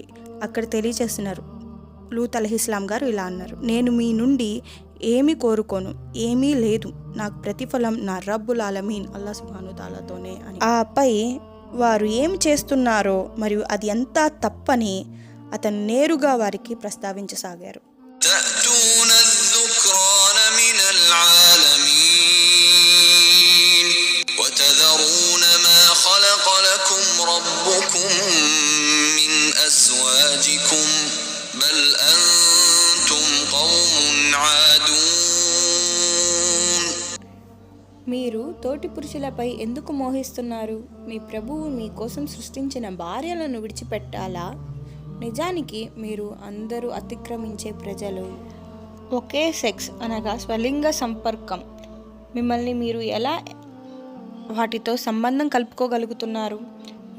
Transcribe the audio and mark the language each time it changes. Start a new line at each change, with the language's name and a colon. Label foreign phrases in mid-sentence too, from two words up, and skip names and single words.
Telugu: అక్కడ తెలియజేస్తున్నారు, లూత్ అలైహిస్సలాం గారు ఇలా అన్నారు, నేను మీ నుండి ఏమీ కోరుకోను, ఏమీ లేదు, నాకు ప్రతిఫలం నా
Arabic: رب العالمين الله سبحانه
Telugu: తాలాతోనే అని. ఆపై వారు ఏమి చేస్తున్నారో మరియు అది ఎంత తప్పని అతను నేరుగా వారికి ప్రస్తావించసాగారు.
Arabic: تأتون الذكران من العالمين وتذرون ما خلق لكم ربكم من أزواجكم بل أنتم قوم عادون.
Telugu: మీరు తోటి పురుషులపై ఎందుకు మోహిస్తున్నారు? మీ ప్రభువు మీ కోసం సృష్టించిన భార్యలను విడిచిపెట్టాలా? నిజానికి మీరు అందరూ అతిక్రమించే ప్రజలు. ఒకే సెక్స్ అనగా స్వలింగ సంపర్కం మిమ్మల్ని మీరు ఎలా వాటితో సంబంధం కలుపుకోగలుగుతున్నారు?